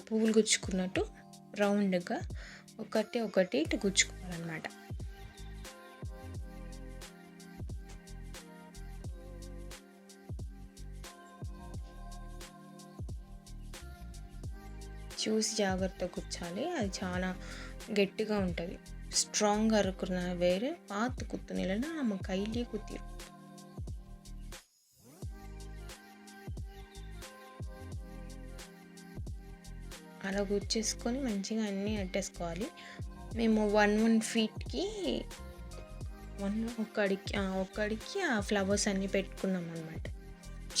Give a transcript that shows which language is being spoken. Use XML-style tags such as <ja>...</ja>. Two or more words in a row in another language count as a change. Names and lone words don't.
<te>పువ్వులు గుచ్చుకున్నట్టు రౌండ్గా ఒకటి ఇటు గుచ్చుకోవాలన్నమాట. చూసి జాగ్రత్తగా గుచ్చాలి. అది చాలా గట్టిగా ఉంటుంది.</te> <ta>ஸ்ட்ராங் இருக்கிற வேறு பார்த்து குத்தணும், இல்லைன்னா நம்ம கையிலேயே குத்திடும்.</ta> <te>అలా గుచ్చేసుకొని మంచిగా అన్నీ అట్టేసుకోవాలి. మేము 1 ఫీట్కి ఒక్కడికి ఆ ఫ్లవర్స్ అన్నీ పెట్టుకున్నాం అనమాట.</te>